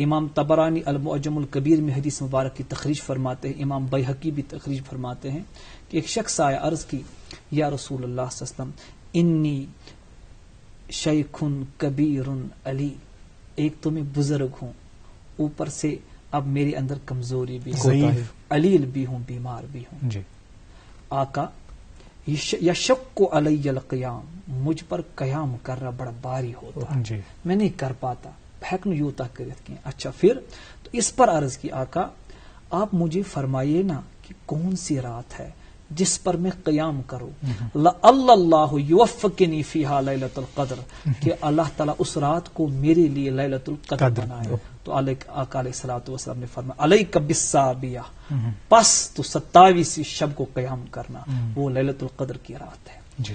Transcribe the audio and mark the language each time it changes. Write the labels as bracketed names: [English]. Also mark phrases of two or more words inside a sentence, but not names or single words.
[Urdu] امام طبرانی المعجم الکبیر میں حدیث مبارک کی تخریج فرماتے ہیں، امام بیہقی بھی تخریج فرماتے ہیں کہ ایک شخص آیا، عرض کی [Arabic] یا رسول اللہ صلی اللہ علیہ وسلم انی شیخ کبیر علی، [Urdu] ایک تو میں بزرگ ہوں، اوپر سے اب میرے اندر کمزوری بھی ہے، علیل بھی ہوں، بیمار بھی ہوں. آقا [Arabic] یشق علی القیام، [Urdu] مجھ پر قیام کرنا بڑا باری ہوتا ہے، میں نہیں کر پاتا، پھیکن یوتا کرت کی. اچھا پھر تو اس پر عرض کی آقا آپ مجھے فرمائیے نا کہ کون سی رات ہے جس پر میں قیام کروں. [Arabic] اللہ یوفقنی فیہا لیلۃ القدر، [Urdu] کہ اللہ تعالیٰ اس رات کو میرے لیے لیلۃ القدر بنائے. تو آقا [Arabic] علیہ الصلوۃ والسلام [Urdu] نے فرمایا [Arabic] علیک بالسابیہ، [Urdu] پس تو 27ویں شب کو قیام کرنا، وہ لیلۃ القدر کی رات ہے.